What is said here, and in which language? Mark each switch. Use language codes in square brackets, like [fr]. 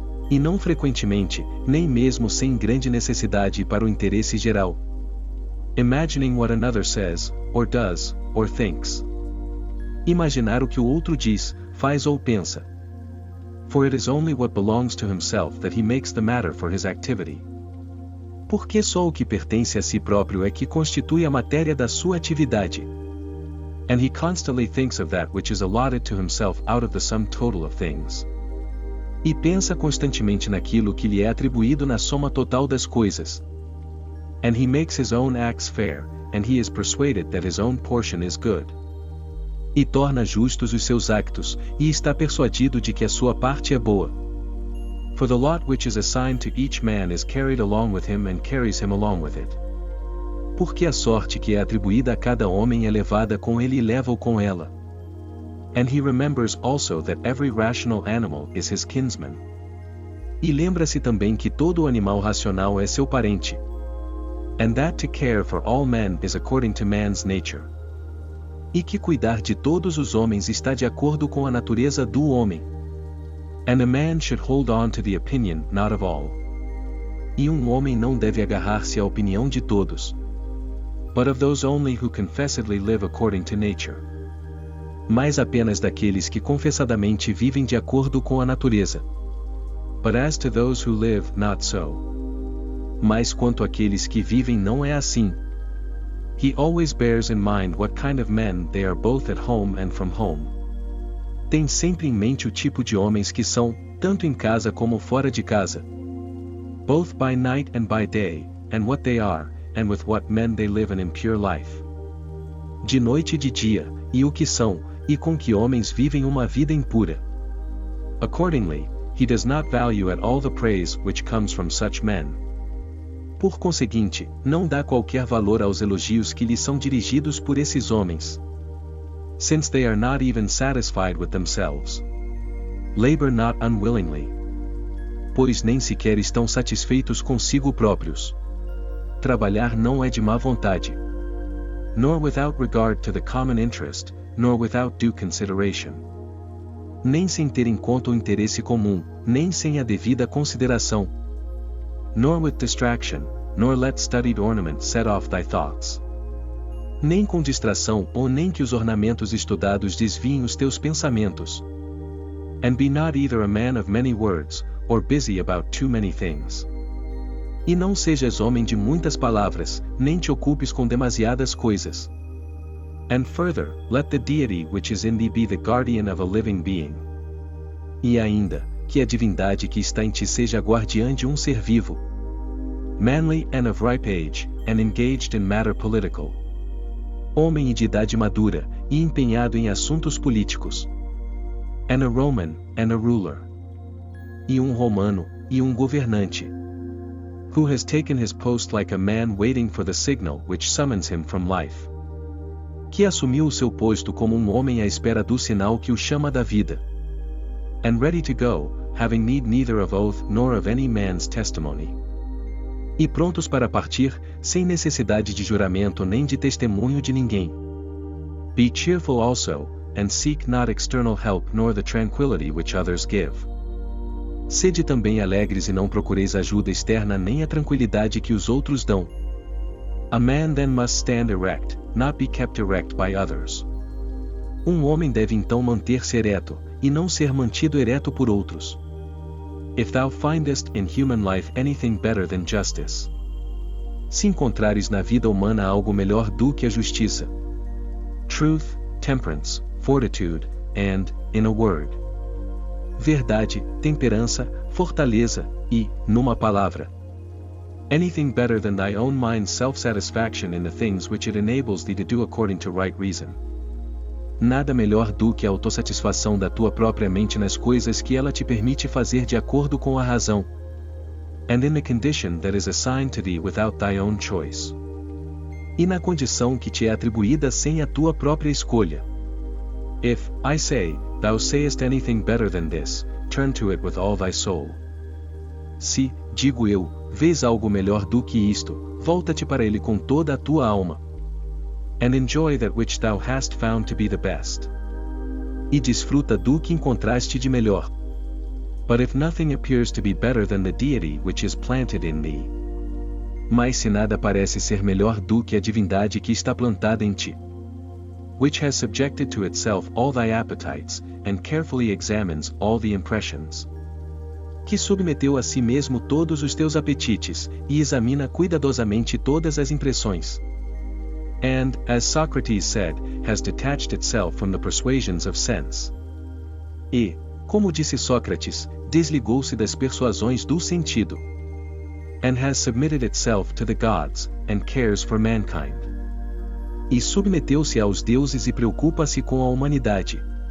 [pt] E não frequentemente, nem mesmo sem grande necessidade para o interesse geral. [en] Imagining what another says, or does, or thinks. [pt] Imaginar o que o outro diz, faz ou pensa. [en] For it is only what belongs to himself that he makes the matter for his activity. [pt] Porque só o que pertence a si próprio é que constitui a matéria da sua atividade. [en] And he constantly thinks of that which is allotted to himself out of the sum total of things. [pt] E pensa constantemente naquilo que lhe é atribuído na soma total das coisas. [en] And he makes his own acts fair, and he is persuaded that his own portion is good. [pt] E torna justos os seus actos, e está persuadido de que a sua parte é boa. [en] For the lot which is assigned to each man is carried along with him and carries him along with it. [pt] Porque a sorte que é atribuída a cada homem é levada com ele e leva-o com ela. [en] And he remembers also that every rational animal is his kinsman. [pt] E lembra-se também que todo animal racional é seu parente. [en] And that to care for all men is according to man's nature. [pt] E que cuidar de todos os homens está de acordo com a natureza do homem. [en] And a man should hold on to the opinion not of all. [pt] E um homem não deve agarrar-se à opinião de todos. [en] But of those only who confessedly live according to nature. [pt] Mas apenas daqueles que confessadamente vivem de acordo com a natureza. [en] But as to those who live not so. [pt] Mas quanto àqueles que vivem não é assim. [en] He always bears in mind what kind of men they are both at home and from home. [pt] Tem sempre em mente o tipo de homens que são, tanto em casa como fora de casa. [en] Both by night and by day, and what they are, and with what men they live an impure life. [pt] De noite e de dia, e o que são, e com que homens vivem uma vida impura. [en] Accordingly, he does not value at all the praise which comes from such men. [pt] Por conseguinte, não dá qualquer valor aos elogios que lhe são dirigidos por esses homens. [en] Since they are not even satisfied with themselves. Labor not unwillingly. [pt] Pois nem sequer estão satisfeitos consigo próprios. Trabalhar não é de má vontade. [en] Nor without regard to the common interest, nor without due consideration. [pt] Nem sem ter em conta o interesse comum, nem sem a devida consideração. [en] Nor with distraction, nor let studied ornament set off thy thoughts. [pt] Nem com distração ou nem que os ornamentos estudados desviem os teus pensamentos. [en] And be not either a man of many words, or busy about too many things. [pt] E não sejas homem de muitas palavras, nem te ocupes com demasiadas coisas. [en] And further, let the deity which is in thee be the guardian of a living being. [pt] E ainda, que a divindade que está em ti seja guardiã de um ser vivo. [en] Manly and of ripe age, and engaged in matter political. [pt] Homem e de idade madura, e empenhado em assuntos políticos. [en] And a Roman, and a ruler. [pt] E um romano, e um governante. [en] Who has taken his post like a man waiting for the signal which summons him from life. [pt] Que assumiu o seu posto como um homem à espera do sinal que o chama da vida. [en] And ready to go, having need neither of oath nor of any man's testimony. [pt] E prontos para partir, sem necessidade de juramento nem de testemunho de ninguém. [en] Be cheerful also, and seek not external help nor the tranquility which others give. [pt] Sede também alegres e não procureis ajuda externa nem a tranquilidade que os outros dão. [en] A man then must stand erect, not be kept erect by others. [pt] Um homem deve então manter-se ereto, e não ser mantido ereto por outros. [en] If thou findest in human life anything better than justice. [pt] Se encontrares na vida humana algo melhor do que a justiça. [en] Truth, temperance, fortitude, and, in a word. [pt] Verdade, temperança, fortaleza, e, numa palavra. [en] Anything better than thy own mind's self-satisfaction in the things which it enables thee to do according to right reason. [pt] Nada melhor do que a autossatisfação da tua própria mente nas coisas que ela te permite fazer de acordo com a razão. [en] And in the condition that is assigned to thee without thy own choice. [pt] E na condição que te é atribuída sem a tua própria escolha. [en] If, I say, thou sayest anything better than this, turn to it with all thy soul. [pt] Se, digo eu, vês algo melhor do que isto, volta-te para ele com toda a tua alma. [en] And enjoy that which thou hast found to be the best. [pt] E desfruta do que encontraste de melhor. [en] But if nothing appears to be better than the deity which is planted in me. [pt] Mas se nada parece ser melhor do que a divindade que está plantada em ti. [en] Which has subjected to itself all thy appetites, and carefully examines all the impressions. [pt] Que submeteu a si mesmo todos os teus apetites, e examina cuidadosamente todas as impressões. [en] And, as Socrates said, has detached itself from the persuasions of sense. [pt] E, como disse Sócrates, desligou-se das persuasões do sentido. [en] And has submitted itself to the gods, and cares for mankind. [pt] E submeteu-se aos deuses e preocupa-se com a humanidade.